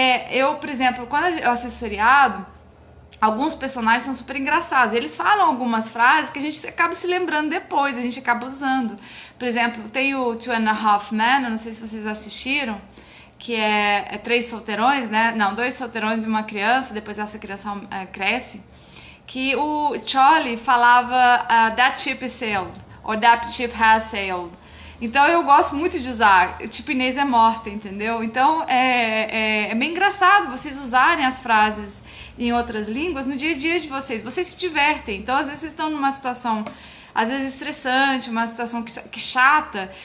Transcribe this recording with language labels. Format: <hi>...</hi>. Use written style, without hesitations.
<pt>Eu, por exemplo, quando eu assisto seriado... Alguns personagens são super engraçados. Eles falam algumas frases que a gente acaba se lembrando depois, a gente acaba usando. Por exemplo, tem o Two and a Half Men, eu não sei se vocês assistiram, que é 3 solteirões, né? Não, 2 solteirões e uma criança, depois essa criança cresce. Que o Charlie falava</pt> <en>that ship is sailed, or that ship has sailed.</en> <pt>Então eu gosto muito de usar, tipo Inês é morta, entendeu? Então é bem engraçado vocês usarem as frases em outras línguas no dia a dia de vocês. Vocês se divertem. Então, às vezes, vocês estão numa situação, às vezes, estressante, uma situação que chata.</pt>